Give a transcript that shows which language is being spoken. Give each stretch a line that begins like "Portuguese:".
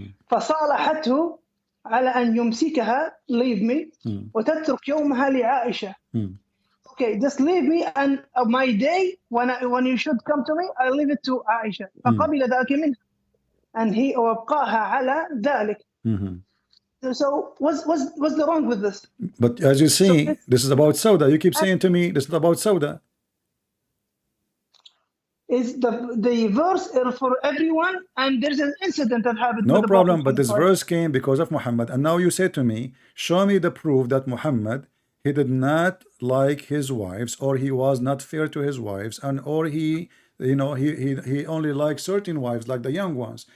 Arabic: فصالحته على أن يمسكها
English: leave me
Arabic: وتترك يومها لعائشة.
English: Okay, just leave me and my day when you should come to me, I leave it to Aisha.
Arabic: فقبل ذلك منها.
English: And he
Arabic: وابقاها على ذلك.
English: So what's the wrong with this? But as you see, this is about Sauda. You keep saying to me, this is about Sauda. is the verse for everyone, and there's an incident that happened No with the Prophet problem, but this Muhammad. verse came because of Muhammad. And now you say to me, show me the proof that Muhammad, he did not like his wives, or he was not fair to his wives, and or he, you know, he only liked certain wives, like the young ones.